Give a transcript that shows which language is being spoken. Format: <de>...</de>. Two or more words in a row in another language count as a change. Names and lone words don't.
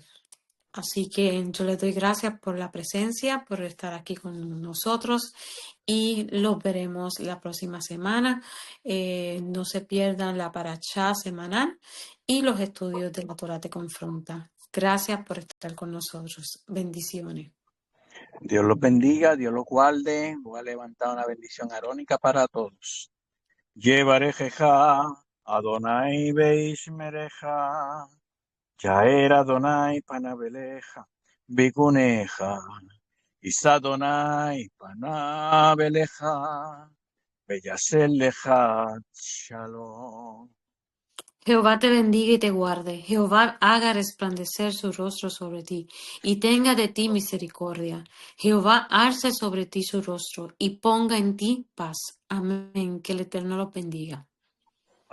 <es>Así que yo les doy gracias por la presencia, por estar aquí con nosotros y los veremos la próxima semana. No se pierdan la parashá semanal y los estudios de la Torá te confronta. Gracias por estar con nosotros. Bendiciones. Dios los bendiga, Dios los guarde. Voy a levantar una bendición arónica para todos.</es> <he>יברכך, אדני וישמרך, יאר אדני פניו אליך, ויחנך, ישא אדני פניו אליך, וישם לך,</he> <es>Shalom. Jehová te bendiga y te guarde. Jehová haga resplandecer su rostro sobre ti y tenga de ti misericordia. Jehová alce sobre ti su rostro y ponga en ti paz. Amén. Que el Eterno los bendiga.</es>